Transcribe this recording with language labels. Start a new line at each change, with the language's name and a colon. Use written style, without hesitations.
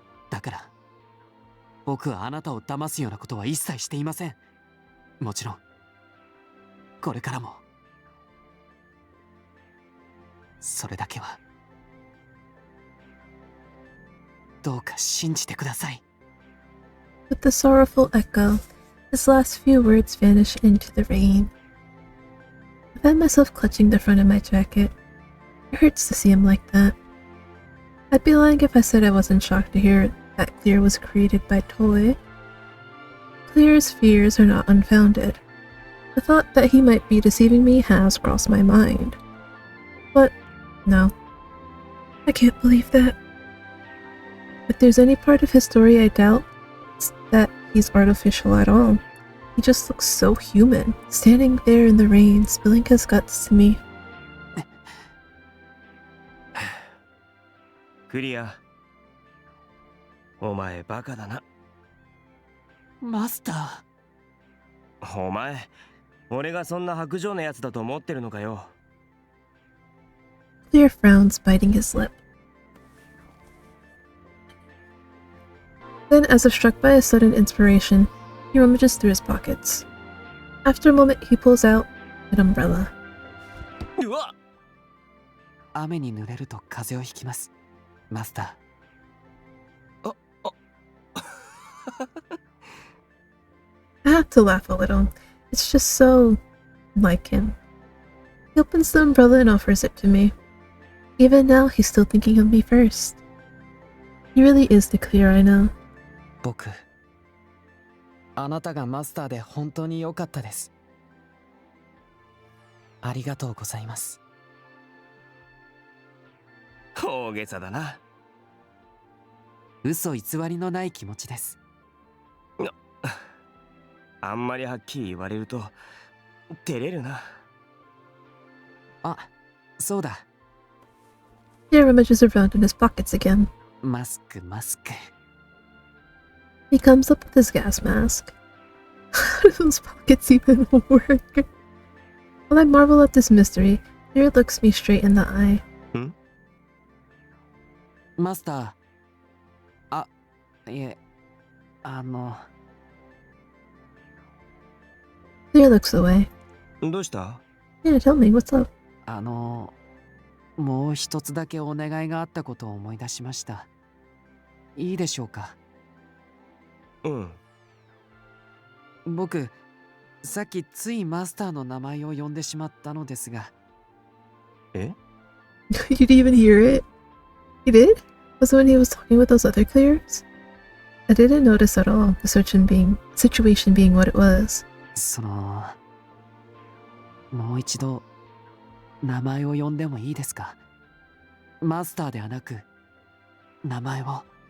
Japanese: だから僕はあなたを騙すようなことは一切していません。もちろんこれからも。それだけはどうか信じてください。
English: With a sorrowful echo, his last few words vanish into the rain. I find myself clutching the front of my jacket. It hurts to see him like that. I'd be lying if I said I wasn't shocked to hear that Clear was created by Toei. Clear's fears are not unfounded. The thought that he might be deceiving me has crossed my mind. But no, I can't believe that. If there's any part of his story I doubt, it's that he's artificial at all. He just looks so human, standing there in the rain, spilling his guts to me.
Japanese: クリア、お前バカだな。マスター。お前、俺がそんな薄情なやつだと思ってるのかよ。
English: Clear frowns, biting his lip. Then, as if struck by a sudden inspiration, he rummages through his pockets. After a moment, he pulls out an umbrella.
Japanese: 雨に濡れると風邪をひきます、マスター。
English: I have to laugh a little. It's just so like him. He opens the umbrella and offers it to me. Even now, he's still thinking of me first. He really is the Clear I know.
Japanese: 僕、あなたがマスターで本当に良かったです。ありがとうございます。大げさだな。嘘偽りのない気持ちです。あんまりはっきり言われると照れるな。あ、そうだ。
English: He rummages around in his pockets again.
Japanese: マスク、マスク。
English: He comes up with his gas mask. How do those pockets even work? While I marvel at this mystery, Clear looks me straight in the eye.
Japanese: マスター。いえ、
English: Clear looks away.
Japanese: どうした？
English: Yeah, tell me, what's up?
Japanese: もう一つだけお願いがあったことを思い出しました。いいでしょうか？うん。僕、さっきついマスターの名前を呼んでしまったのですが。え？
English: You didn't even hear it? He did? Was it when he was talking with those other Clears? I didn't notice at all, the situation being what it was.
Japanese: もう一度、名前を呼んでもいいですか？マスターではなく、名前を。